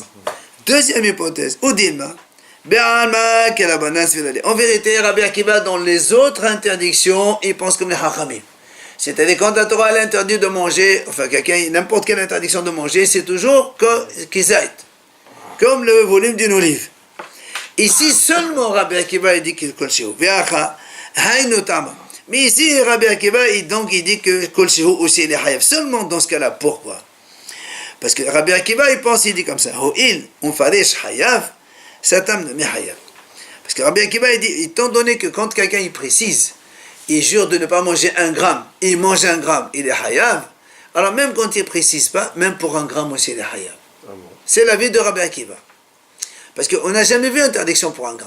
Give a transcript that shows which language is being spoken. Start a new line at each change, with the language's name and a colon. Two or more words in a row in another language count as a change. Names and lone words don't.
French: Deuxième hypothèse, Udilma, en vérité, Rabbi Akiva, dans les autres interdictions, il pense comme les Hachamim. C'est-à-dire quand la Torah a interdit de manger, enfin n'importe quelle interdiction de manger, c'est toujours kizaït, comme le volume d'une olive. Ici seulement Rabbi Akiva il dit que
Hebrew: כל שהוא.
French: Mais ici Rabbi Akiva il dit que
Hebrew: כל שהוא
French: aussi il est hayab. Seulement dans ce cas-là, pourquoi? Parce que Rabbi Akiva il dit comme ça,
Hebrew: הואיל פירש חייב, סתם נמי חייב.
French: Parce que Rabbi Akiva il dit, étant donné que quand quelqu'un il précise, il jure de ne pas manger 1 gramme, il mange 1 gramme, il est hayab. Alors même quand il ne précise pas, même pour 1 gramme aussi, il est hayab. Ah bon. C'est l'avis de Rabbi Akiva. Parce qu'on n'a jamais vu interdiction pour 1 gramme.